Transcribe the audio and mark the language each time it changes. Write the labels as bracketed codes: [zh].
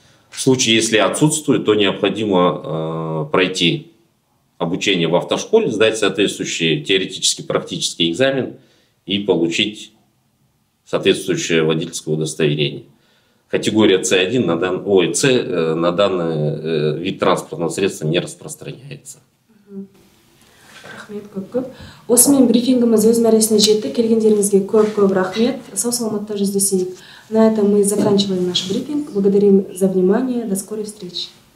[ru] В случае, если отсутствует, то необходимо пройти обучение в автошколе, сдать соответствующий теоретический практический экзамен и получить соответствующее водительское удостоверение. Категория С1 на данный вид транспортного средства не распространяется. [kk] Рахмет көп. Осымен брифингіміз өз мәресіне жетті. Келгендеріңізге көп рахмет. Сау саламатта жүздесейік. [ru] На этом мы заканчиваем наш брифинг. Благодарим за внимание. До скорой встречи.